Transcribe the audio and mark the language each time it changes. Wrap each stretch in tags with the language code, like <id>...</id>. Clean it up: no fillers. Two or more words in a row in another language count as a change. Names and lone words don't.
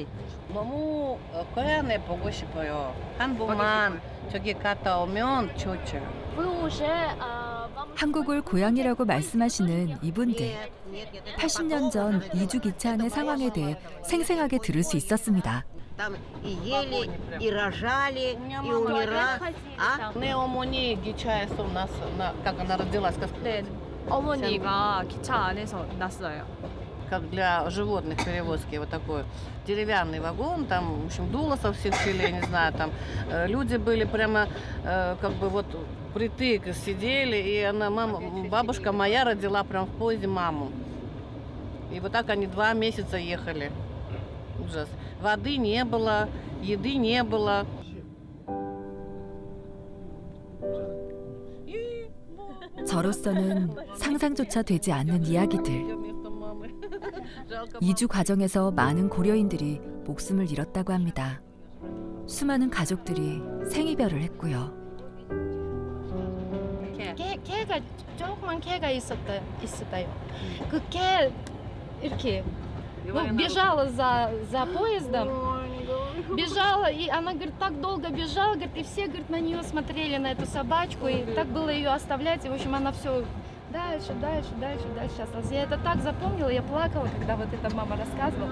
<ko>너무 고향에 보고 싶어요. 한국만 저기 갔다 오면 좋죠. 한국을 고향이라고 말씀하시는 이분들. 80년 전 이주 기차 안의 상황에 대해 생생하게 들을 수 있었습니다.</ko> <ru>Там и ели, и рожали, и умирали.</ru> <ko>내 어머니 기차에서</ko> <ru>как она родилась,</ru> <ko>네, 어머니가 기차 안에서 났어요.</ko> <ru>как для животных перевозки, вот такой деревянный вагон, там, в общем, дуло со всех щелей, не знаю, там люди были прямо как бы вот притык сидели, и она, бабушка моя родила прям в поезде маму. И вот так они 2 месяца ехали. Ужас. Воды не было, еды не было.</ru> <ko>저로서는 상상조차 되지 않는 이야기들. 이주 과정에서 많은 고려인들이 목숨을 잃었다고 합니다. 수많은 가족들이 생이별을 했고요. 개가 조그만 개가 있었어요. 그 개 이렇게</ko> <ru>бежала за поездом, бежала, и она, говорит, так долго бежала, говорит, и все, говорит, на нее смотрели, на эту собачку, и так было ее оставлять, и, в общем, она все дальше осталась. Я это так запомнила, я плакала, когда вот эта мама рассказывала.</ru>